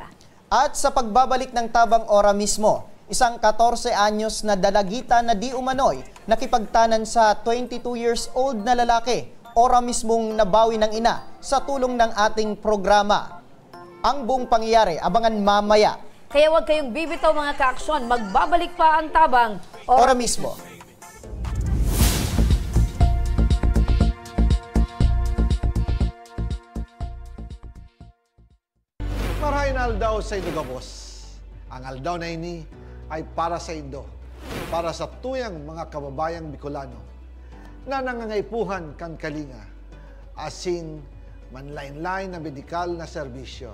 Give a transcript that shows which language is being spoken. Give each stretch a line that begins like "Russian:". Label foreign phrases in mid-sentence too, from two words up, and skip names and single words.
Filipino: At sa pagbabalik ng Tabang Ora mismo, isang 14 anyos na dalagita na di umano'y nakipagtanan sa
English: 22 years old
Filipino: na lalaki, ora mismong nabawi ng ina sa tulong ng ating programa. Ang buong pangyayari, abangan mamaya. Kaya huwag kayong bibitaw mga ka-aksyon, magbabalik pa ang Tabang Ora mismo.
Bikol: Marahin aldaw sa Indo Gabos. Ang aldaw na ini ay para sa Indo, para sa tuyang mga kababayang Bicolano na nangangaipuhan kan kalinga, asin manlain-lain na medikal na serbisyo.